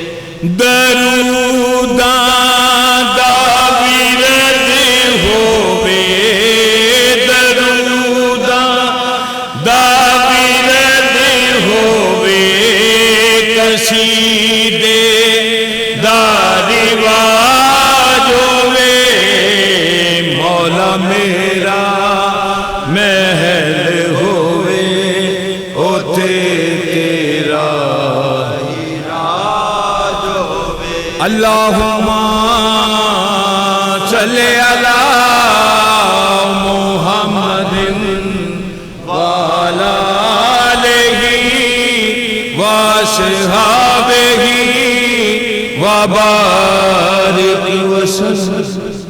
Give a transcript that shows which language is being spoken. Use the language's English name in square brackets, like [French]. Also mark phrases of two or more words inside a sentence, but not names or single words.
[Punjabi] دروداں دا ورد ہووے دروداں دا ورد ہووے قصیدے دا رواج ہووے مولا میرا محل ہووے اوتھے تیرا راج ہووے [Arabic] اللہم صلی علی محمد وعلی آلہ وصحبہ وبارک وسلم